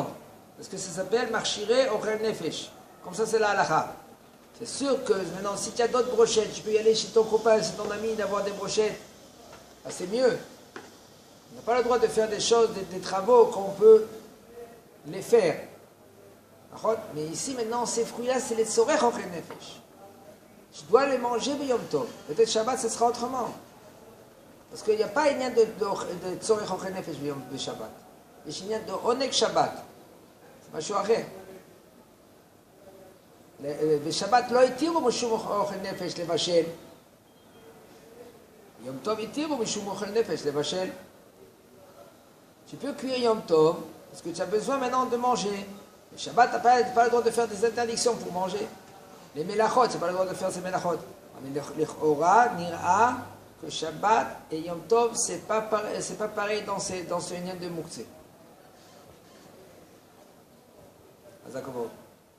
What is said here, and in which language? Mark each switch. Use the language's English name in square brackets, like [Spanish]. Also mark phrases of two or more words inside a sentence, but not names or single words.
[French] Parce que ça s'appelle [Hebrew] מכשירי אוכל נפש. [French] Comme ça, c'est la halakha. C'est sûr que maintenant, si tu as d'autres brochettes, tu peux y aller chez ton copain, chez ton ami, d'avoir des brochettes. Ah, c'est mieux. On n'a pas le droit de faire des choses, des travaux qu'on peut les faire. Mais ici, maintenant, ces fruits-là, c'est les [Hebrew] צורך אוכל נפש. [French] Je dois les manger Yom Tov. Peut-être Shabbat, ce sera autrement. Parce qu'il n'y a pas une de [Hebrew] צורך אוכל נפש [French] de Shabbat. Il y a une de [Hebrew] עונג שבת. C'est משהו אחר. בשבת לא התירו משום אוכל נפש לבשל. יום טוב התירו משום אוכל נפש לבשל. [French] Tu peux cuire Yom Tov parce que tu as besoin maintenant de manger. Le Shabbat, tu n'as pas le droit de faire des interdictions pour manger. Les melachot, tu n'as pas le droit de faire ces melachot. Mais l'Echora, Nira, que Shabbat et Yom Tov, c'est pas pareil dans ce lien de Mouktsé. [Hebrew] אז הכבוד.